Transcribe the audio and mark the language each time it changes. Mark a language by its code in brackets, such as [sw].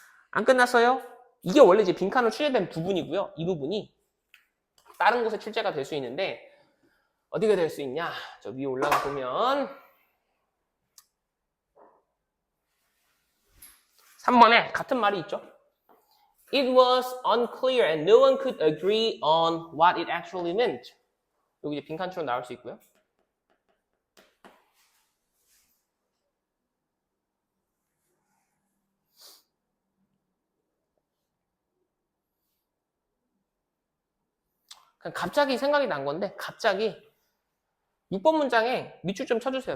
[ko] 안 끝났어요? 이게 원래 이제 빈칸으로 출제된 부분이고요. 이 부분이 다른 곳에 출제가 될 수 있는데 어디가 될 수 있냐? 저 위에 올라가 보면 3번에 같은 말이 있죠. [en] It was unclear and no one could agree on what it actually meant. [ko] 여기 이제 빈칸처럼 나올 수 있고요. 그냥 갑자기 생각이 난 건데 갑자기 6번 문장에 밑줄 좀 쳐주세요.